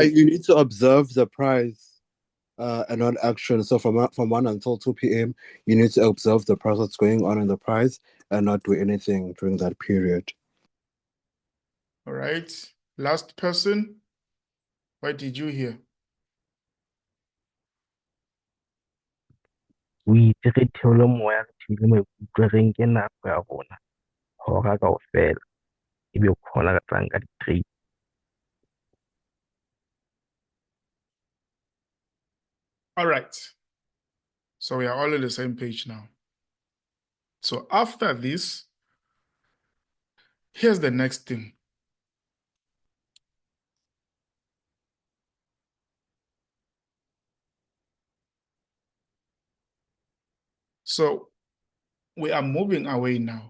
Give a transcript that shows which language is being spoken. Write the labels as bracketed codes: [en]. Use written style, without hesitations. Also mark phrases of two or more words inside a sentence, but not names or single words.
[en] You need to observe the price and not action. So from 1 until 2 p.m., you need to observe the price that's going on in the price and not do anything during that period. All right. Last person, what did you hear? [st] O itse re theole moya, re theile maikutlo, re nke nako ya rona hora kaofela ebe ke hona re tlang ka di-trade. [en] All right. So we are all on the same page now. So after this, here's the next thing. So we are moving away now.